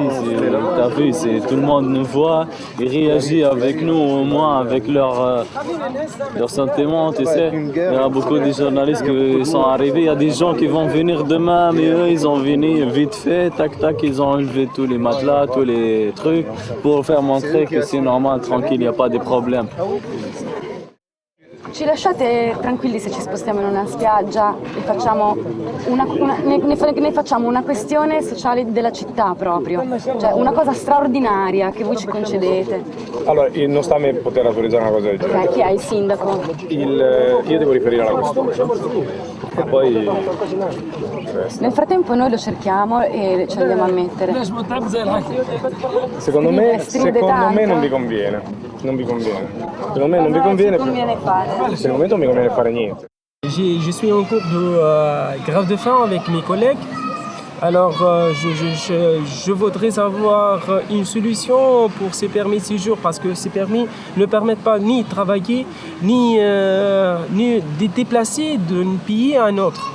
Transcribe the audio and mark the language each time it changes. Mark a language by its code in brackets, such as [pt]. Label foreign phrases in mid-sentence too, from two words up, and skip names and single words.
[fr] Tu as vu, tout le monde nous voit, ils réagissent avec nous, au moins avec leurs sentiments, tu sais. Il y a beaucoup de journalistes qui sont arrivés, il y a des gens qui vont venir demain, mais eux ils ont venu vite fait, tac tac, ils ont enlevé tous les matelas, tous les trucs pour faire montrer que c'est normal, tranquille, il n'y a pas de problème. [it] Ci lasciate tranquilli se ci spostiamo in una spiaggia e facciamo ne facciamo una questione sociale della città proprio, cioè una cosa straordinaria che voi ci concedete. Allora, non sta a me poter autorizzare una cosa del genere. Okay, chi è il sindaco? Io devo riferire alla questura. E poi... Nel frattempo noi lo cerchiamo e ci andiamo a mettere. Secondo me non vi conviene. Non vi conviene. Secondo me non vi conviene. Per il momento non mi conviene fare niente. [fr] Je suis en cours de grève de faim avec mes collègues. Alors je voudrais avoir une solution pour ces permis de séjour parce que ces permis ne permettent pas ni de travailler ni de déplacer d'un pays à un autre.